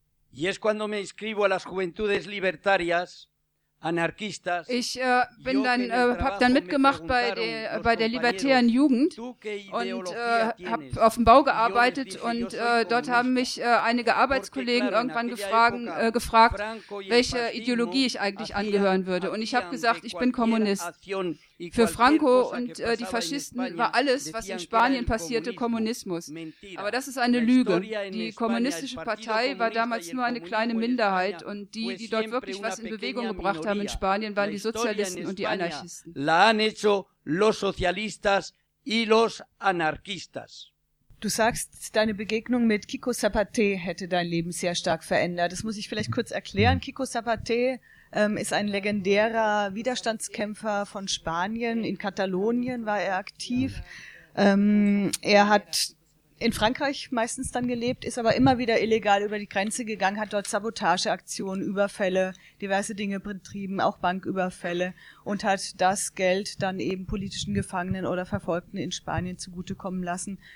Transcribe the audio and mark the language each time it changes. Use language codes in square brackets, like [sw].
[es] Y es cuando me inscribo a las Juventudes Libertarias. [de] Ich bin dann habe dann mitgemacht bei der libertären Jugend und habe auf dem Bau gearbeitet und dort haben mich einige Arbeitskollegen irgendwann gefragt, welche Ideologie ich eigentlich angehören würde. Und ich habe gesagt, ich bin Kommunist. Für Franco und die Faschisten war alles, was in Spanien passierte, Kommunismus. Aber das ist eine Lüge. Die kommunistische Partei war damals nur eine kleine Minderheit und die dort wirklich was in Bewegung gebracht haben in Spanien, waren die Sozialisten und die Anarchisten. [es] La han hecho los socialistas y los anarquistas. [de] Du sagst, deine Begegnung mit Kiko Zapaté hätte dein Leben sehr stark verändert. Das muss ich vielleicht kurz erklären. Kiko Zapaté ist ein legendärer Widerstandskämpfer von Spanien. In Katalonien war er aktiv. Er hat in Frankreich meistens dann gelebt, ist aber immer wieder illegal über die Grenze gegangen, hat dort Sabotageaktionen, Überfälle, diverse Dinge betrieben, auch Banküberfälle und hat das Geld dann eben politischen Gefangenen oder Verfolgten in Spanien zugutekommen lassen.